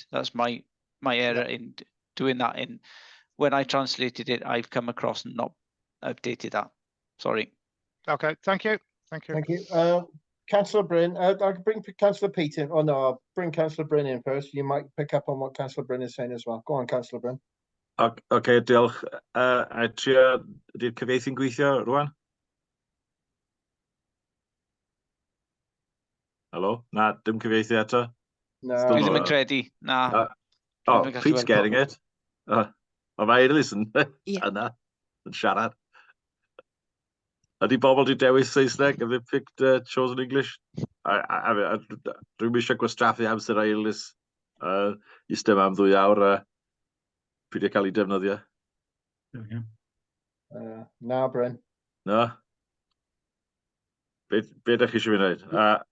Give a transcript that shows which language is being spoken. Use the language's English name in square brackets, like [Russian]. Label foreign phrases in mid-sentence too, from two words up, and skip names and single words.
[English] That's my error in doing that. When I translated it, I've come across and not updated that. Sorry. Okay. Thank you. Thank you. Thank you. Councillor Bryn, I'll bring Councillor Pete in. Oh no, I'll bring Councillor Bryn in first. You might pick up on what Councillor Bryn is saying as well. Go on, Councillor Bryn. [Welsh] Okay, diolch. A trio, ydy'r cyfieithu'n gweithio rwan? Helo? Na, dim cyfieithu eto? [English] No. [Welsh] Dwi ddim yn credu. Na. [English] Oh, Pete's getting it. [Welsh] Mae Eilís yn yna, yn siarad. Ydy bobl di dewis Saesneg? [English] Have they picked chosen English? [Welsh] Dwi'n eisiau gwastraffu amser Eilís. Ystym am 2 awr a fi wedi cael ei defnyddio. Na, Bryn. Na? Be ydych chi eisiau fi wneud?